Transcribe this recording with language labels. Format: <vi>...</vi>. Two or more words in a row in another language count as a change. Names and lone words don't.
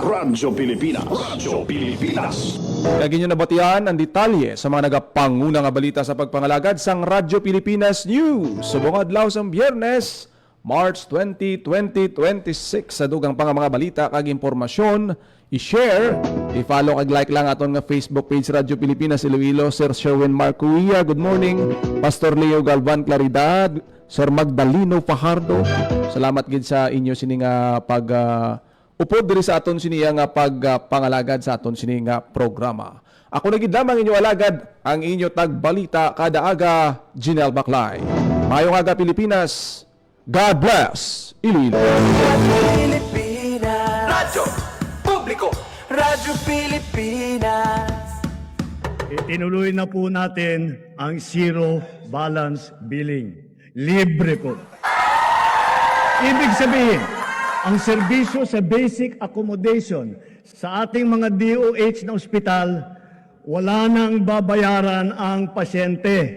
<hil>Radyo Pilipinas. Kaya inyo nabatian ang detalye sa mga nagapanguna nga balita sa pagpangalagad sang Radyo Pilipinas News. Subong adlaw sang Biyernes, March 20, 2026 sa dugang pang mga balita kag impormasyon. I-share, i-follow kag like lang aton nga Facebook page Radyo Pilipinas Iloilo. Sir Sherwin Marcuia,</hil> <en>good morning.</en> <hil>Pastor Leo Galvan Claridad, Sir Magdaleno Fajardo. Salamat gid sa inyo sini nga pag upod diri sa aton sini nga pagpangalagad sa aton sini nga programa. Ako na gid lamang inyo alagad ang inyo tagbalita kada aga, Jinel Baclay. Mayong aga Pilipinas.</hil> <en>God bless</en> <hil>Iloilo. Pilipinas Radyo Publiko Radyo Pilipinas</hil> <tl>Itinuloy na po natin ang zero balance billing. Libre po. Ibig sabihin, ang serbisyo sa basic accommodation sa ating mga DOH na ospital, wala nang babayaran ang pasyente.</tl>